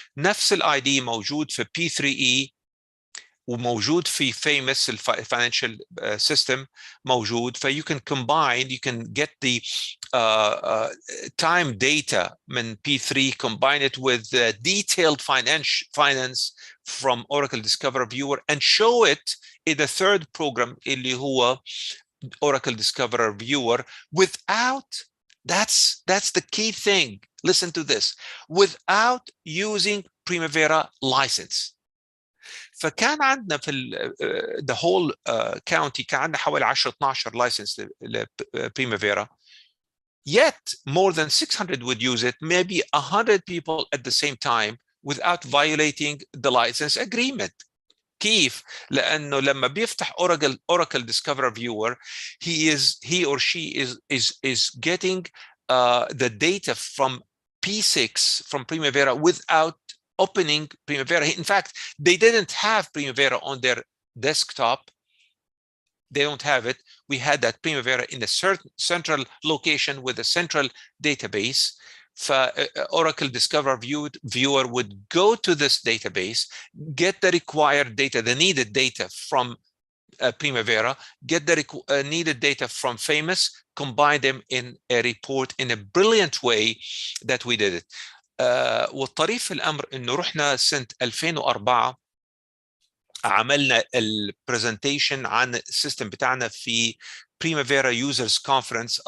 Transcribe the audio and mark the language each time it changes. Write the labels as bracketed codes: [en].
[ar] نفس ال ID موجود في P3E وموجود في famous financial system موجود. [en] ف you can combine, you can get the time data من P3, combine it with detailed finance from Oracle Discoverer Viewer and show it in the third program [ar] اللي هو [en] Oracle Discoverer Viewer without, that's the key thing, listen to this, without using Primavera license. [ar] فكان عندنا في [en] the whole county [ar] كان عندنا حوالي 10-12 license لبريمافيرا. [en] Yet more than 600 would use it, maybe 100 people at the same time without violating the license agreement. [ar] كيف؟ لأنه لما بيفتح [en] Oracle Discoverer Viewer, he or she is getting the data from P6 from Primavera without opening Primavera. In fact, they didn't have Primavera on their desktop. They don't have it. We had that Primavera in a certain central location with a central database. Oracle Discoverer Viewer would go to this database, get the required data, the needed data from Primavera, get the needed data from famous, combine them in a report in a brilliant way that we did it. [ar] والطريف في الأمر إنه رحنا سنة 2004 عملنا البرزنتيشن عن السيستم بتاعنا في Primavera Users Conference.